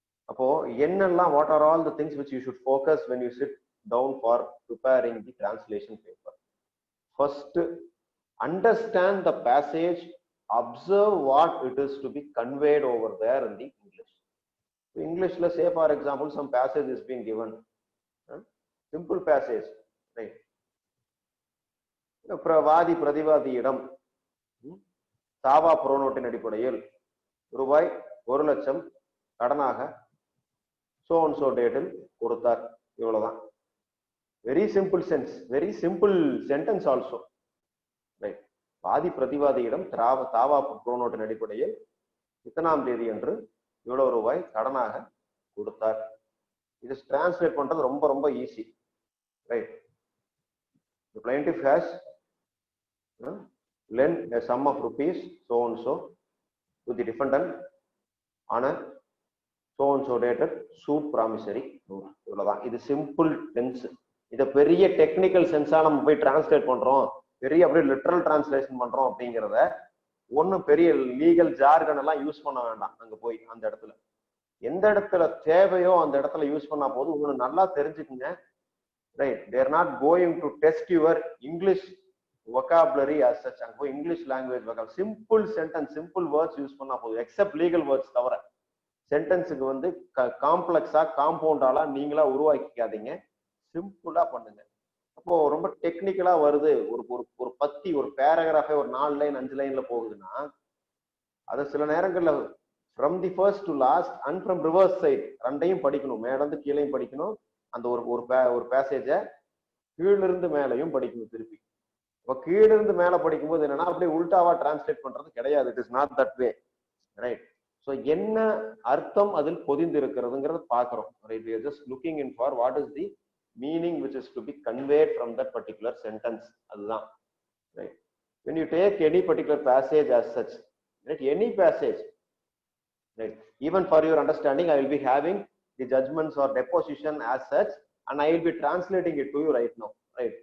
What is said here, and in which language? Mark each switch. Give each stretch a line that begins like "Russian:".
Tamil: அப்போ என்னெல்லாம்,
English: what are all the things which you should focus when you sit down for preparing the translation paper? First, understand the passage, observe what it is to be conveyed over there in the English. English, let's say for example some passage is being given, simple passage, right?
Tamil: வாதி பிரதிவாதியிடம் தாவா புரோனோட்டின் அடிப்படையில் ரூபாய் 1,00,000 கடனாக
English: so and so
Tamil: டேட்டில் கொடுத்தார். இவ்வளவுதான்.
English: Very simple sense, very simple sentence also, right.
Tamil: வாதி பிரதிவாதியிடம் தாவா புரோனோட்டின் அடிப்படையில் இத்தனாம் தேதி என்று இவ்வளவு ரூபாய் கடனாக கொடுத்தார். இது டிரான்ஸ்லேட் பண்றது ரொம்ப ரொம்ப easy, right.
English: The plaintiff has lent a sum of rupees so and so to the defendant on a so and so dated suit promissory note.
Tamil: இவ்வளவுதான். இது சிம்பிள் டென்ஸ். இதை பெரிய டெக்னிக்கல் சென்ஸா நம்ம போய் டிரான்ஸ்லேட் பண்றோம், பெரிய அப்படியே லிட்டரல் டிரான்ஸ்லேஷன் பண்றோம் அப்படிங்கிறத ஒன்னும் பெரிய லீகல் ஜார்கன் எல்லாம் யூஸ் பண்ண வேண்டாம். அங்க போய் அந்த இடத்துல எந்த இடத்துல தேவையோ அந்த இடத்துல யூஸ் பண்ணா போதும். உங்களுக்கு நல்லா தெரிஞ்சுக்குங்க, right.
English: They are not going to test your English vocabulary as such.
Tamil: அங்க English language vocabulary, simple sentence, simple words use பண்ணா போதும். எக்ஸப்ட் லீகல் வேர்ட்ஸ் தவிர சென்டென்ஸுக்கு வந்து காம்ப்ளெக்ஸா காம்பவுண்டாலா நீங்களா உருவாக்கிக்காதீங்க, சிம்பிளா பண்ணுங்க. அப்போ ரொம்ப டெக்னிக்கலா வருது, ஒரு ஒரு பத்தி ஒரு பேராகிராஃபே ஒரு 4 லைன் 5 லைன்ல போகுதுன்னா அது சில நேரங்கள்ல
English: from the first to last and from reverse side
Tamil: ரெண்டையும் படிக்கணும், மேல இருந்து கீழையும் படிக்கணும், அந்த ஒரு பேசேஜ கீழிருந்து மேலையும் படிக்கணும் திருப்பி. இப்போ கீழிருந்து மேல படிக்கும்போது என்னன்னா அப்படியே உல்டாவா டிரான்ஸ்லேட் பண்றது கிடையாது.
English: It is not that way, right?
Tamil: So என்ன அர்த்தம் அதில் பொதிந்து இருக்கிறதுங்கிறத பாக்குறோம், right?
English: We are just looking in for what is the meaning which is to be conveyed from that particular sentence.
Tamil: அதுதான்,
English: right? When you take any particular passage as such, right, any passage, right, even for your understanding I will be having the judgments or deposition as such and I will be translating it to you right now, right?